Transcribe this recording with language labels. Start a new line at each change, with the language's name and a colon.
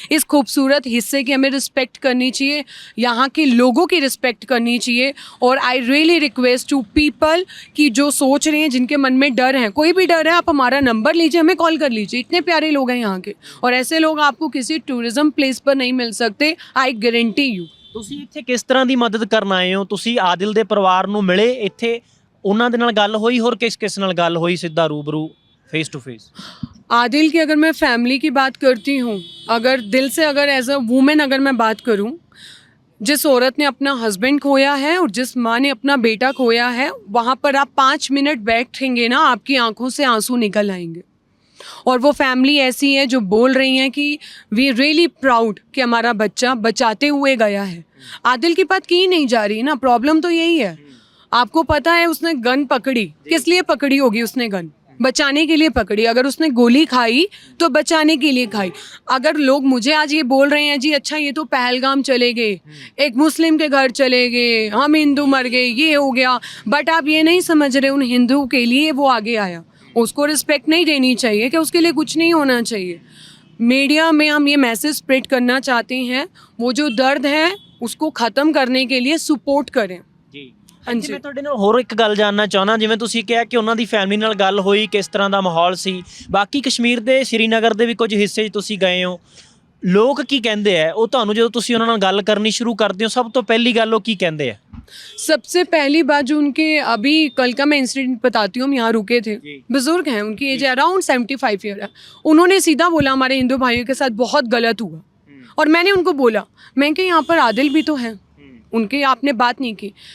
Hindi: इस खूबसूरत हिस्से की हमें रिस्पेक्ट करनी चाहिए, यहाँ के लोगों की रिस्पेक्ट करनी चाहिए। और
English: I really request to people
Hindi: कि जो सोच रहे हैं, जिनके मन में डर है, कोई भी डर है, आप हमारा नंबर लीजिए, हमें कॉल कर लीजिए। इतने प्यारे लोग हैं यहाँ के, और ऐसे लोग आपको किसी टूरिज्म प्लेस पर नहीं मिल सकते,
English: I guarantee you.
Punjabi: ਤੁਸੀਂ ਇੱਥੇ ਕਿਸ ਤਰ੍ਹਾਂ ਦੀ ਮਦਦ ਕਰਨ ਆਏ ਹੋ? ਤੁਸੀਂ ਆਦਿਲ ਦੇ ਪਰਿਵਾਰ ਨੂੰ ਮਿਲੇ ਇੱਥੇ, ਉਹਨਾਂ ਦੇ ਨਾਲ ਗੱਲ ਹੋਈ, ਹੋਰ ਕਿਸ ਨਾਲ ਗੱਲ ਹੋਈ ਸਿੱਧਾ रूबरू
English: Face to face?
Hindi: आदिल की अगर मैं फैमिली की बात करती हूँ, अगर दिल से, अगर
English: as a woman
Hindi: अगर मैं बात करूँ, जिस औरत ने अपना हस्बैंड खोया है और जिस माँ ने अपना बेटा खोया है, वहाँ पर आप 5 मिनट बैठेंगे ना, आपकी आंखों से आंसू निकल आएंगे। और वो फैमिली ऐसी है जो बोल रही हैं कि
English: we really proud
Hindi: कि हमारा बच्चा बचाते हुए गया है। आदिल की बात की नहीं जा रही ना, प्रॉब्लम तो यही है। आपको पता है उसने गन पकड़ी, किस लिए पकड़ी होगी? उसने गन बचाने के लिए पकड़ी। अगर उसने गोली खाई तो बचाने के लिए खाई। अगर लोग मुझे आज ये बोल रहे हैं जी अच्छा ये तो पहलगाम चले गए, एक मुस्लिम के घर चले गए, हम हिंदू मर गए, ये हो गया, बट आप ये नहीं समझ रहे उन हिंदू के लिए वो आगे आया। उसको रिस्पेक्ट नहीं देनी चाहिए कि उसके लिए कुछ नहीं होना चाहिए। मीडिया में हम ये मैसेज स्प्रेड करना चाहते हैं, वो जो दर्द है उसको ख़त्म करने के लिए सपोर्ट करें।
Punjabi: ਜੀ ਹਾਂਜੀ। ਮੈਂ ਤੁਹਾਡੇ ਨਾਲ ਹੋਰ ਇੱਕ ਗੱਲ ਜਾਣਨਾ ਚਾਹੁੰਦਾ, ਜਿਵੇਂ ਤੁਸੀਂ ਕਿਹਾ ਕਿ ਉਹਨਾਂ ਦੀ ਫੈਮਿਲੀ ਨਾਲ ਗੱਲ ਹੋਈ, ਕਿਸ ਤਰ੍ਹਾਂ ਦਾ ਮਾਹੌਲ ਸੀ। ਬਾਕੀ ਕਸ਼ਮੀਰ ਦੇ ਸ਼੍ਰੀਨਗਰ ਦੇ ਵੀ ਕੁਝ ਹਿੱਸੇ 'ਚ ਤੁਸੀਂ ਗਏ ਹੋ, ਲੋਕ ਕੀ ਕਹਿੰਦੇ ਆ? ਉਹ ਤੁਹਾਨੂੰ ਜਦੋਂ ਤੁਸੀਂ ਉਹਨਾਂ ਨਾਲ ਗੱਲ ਕਰਨੀ ਸ਼ੁਰੂ ਕਰਦੇ ਹੋ, ਸਭ ਤੋਂ ਪਹਿਲੀ ਗੱਲ ਉਹ ਕੀ ਕਹਿੰਦੇ ਆ?
Hindi: सबसे पहली बात जो उनके, अभी कल का मैं इंसिडेंट बताती हूँ, हम यहाँ रुके थे, बुजुर्ग हैं, उनकी एज अराउंड 75 ईयर है। उन्होंने सीधा बोला हमारे हिंदू भाइयों के साथ बहुत गलत हुआ, और मैंने उनको बोला, मैं कि यहाँ पर आदिल भी तो है, उनके आपने बात नहीं की।